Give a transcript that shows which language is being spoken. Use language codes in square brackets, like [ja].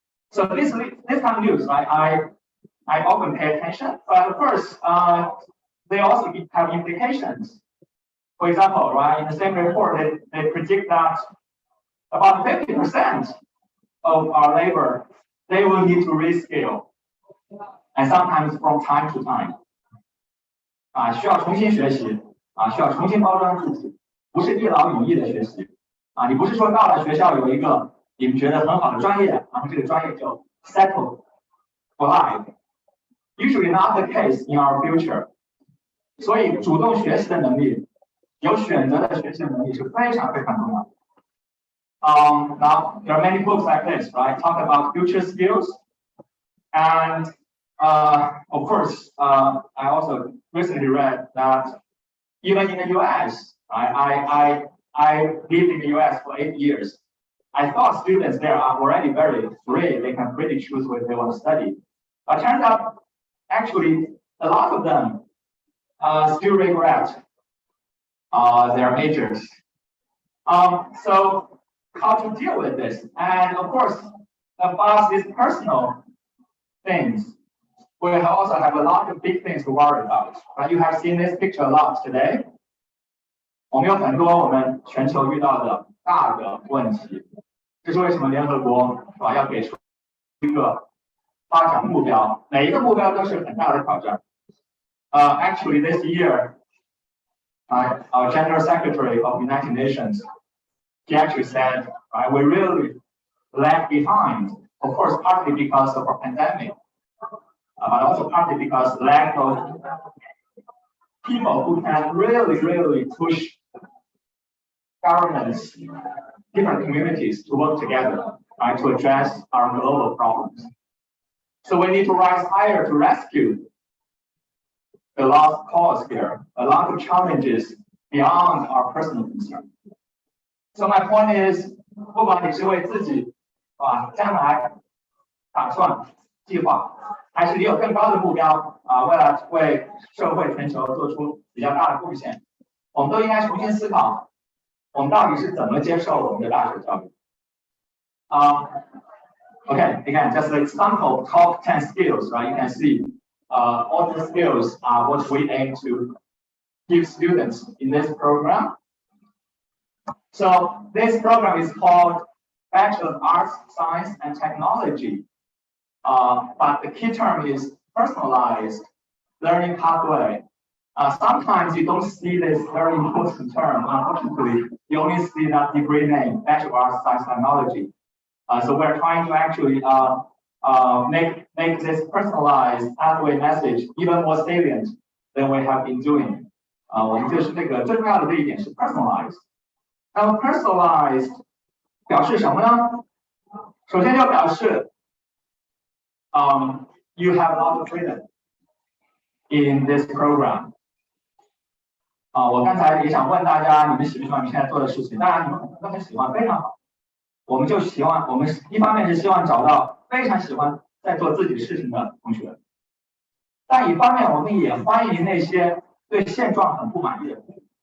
[en] So this kind of news, I often pay attention, but of course, they also have implications. For example, in the same report, they predict that about 50% of our labor, they will need to reskill, and sometimes from time to time. [zh] 需要重新学习，需要重新包装自己，不是一劳永逸的学习。你不是说到了学校有一个你们觉得很好的专业，然后这个专业就 [en] settle for life. Usually not the case in our future. [zh] 所以主动学习的能力，有选择的学习的能力是非常非常重要的。 [en] Now there are many books like this, right? Talk about future skills, and of course, I also recently read that even in the U.S., I lived in the U.S. for 8 years. I thought students there are already very free, they can freely choose what they want to study. But turns out, actually, a lot of them still regret their majors. So how to deal with this? And of course, about these personal things, we also have a lot of big things to worry about. You have seen this picture a lot today. [zh] 我们有很多我们全球遇到的大的问题，这是为什么联合国要给出一个发展目标，每一个目标都是很大的挑战。 [en] Actually, this year, our General Secretary of the United Nations, he actually said, we really lag behind. Of course, partly because of a pandemic, but also partly because lack of people who can really push governments, different communities to work together, to address our global problems. So we need to rise higher to rescue the lost cause here, a lot of challenges beyond our personal concern. So my point is, [zh] 不管你是为自己将来打算计划，还是你有更高的目标为了为社会全球做出比较大的贡献，我们都应该重新思考，我们到底是怎么接受我们的大学教育。 [en] Okay, again, just an example of top 10 skills, right? You can see all the skills are what we aim to give students in this program. So this program is called Bachelor of Arts, Science, and Technology. But the key term is personalized learning pathway. Sometimes you don't see this very important term. Unfortunately, you only see that degree name, Bachelor of Arts, Science, Technology. So we're trying to actually make this personalized pathway message even more salient than we have been doing. [zh] 我们就是这个最重要的这一点是 personalized。那么 personalized 表示什么呢？首先就表示 [en] you have a lot of freedom in this program. [zh] 我刚才也想问大家，你们喜不喜欢你现在做的事情？当然你们可能都很喜欢，非常好。我们就希望，我们一方面是希望找到非常喜欢在做自己事情的同学，但一方面我们也欢迎那些对现状很不满意的同学。